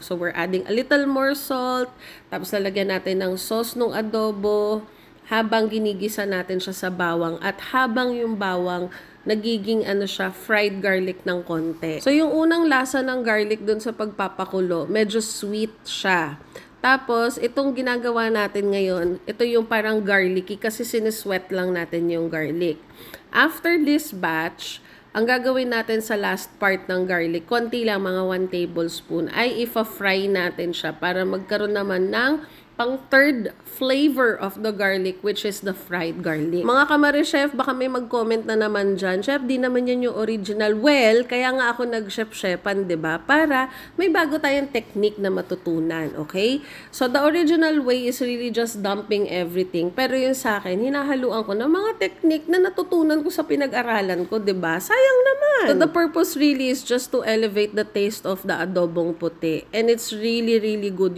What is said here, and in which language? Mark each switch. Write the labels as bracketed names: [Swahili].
[English] So, we're adding a little more salt. [Filipino] Tapos, lalagyan natin ng sauce ng adobo habang ginigisa natin siya sa bawang. At habang yung bawang nagiging fried garlic ng konti. So, yung unang lasa ng garlic dun sa pagpapakulo, medyo sweet siya. Tapos, itong ginagawa natin ngayon, ito yung parang garlicky kasi sinisweat lang natin yung garlic. [English] After this batch, [Filipino] ang gagawin natin sa last part ng garlic, konti lang, mga 1 tablespoon, ay ifa-fry natin siya para magkaroon naman ng [English] pang third flavor of the garlic, which is the fried garlic. [Filipino] Mga kamari chef, baka may mag-comment na naman dyan, chef, di naman yan yung original. Well, kaya nga ako nag-chef-chefan, diba? Para may bago tayong technique na matutunan, okay? [English] So, the original way is really just dumping everything. [Filipino] Pero yung sa akin, hinahaluan ko ng mga technique na natutunan ko sa pinag-aralan ko, diba? Sayang naman! [English] So, the purpose really is just to elevate the taste of the adobong puti. And it's really, really good.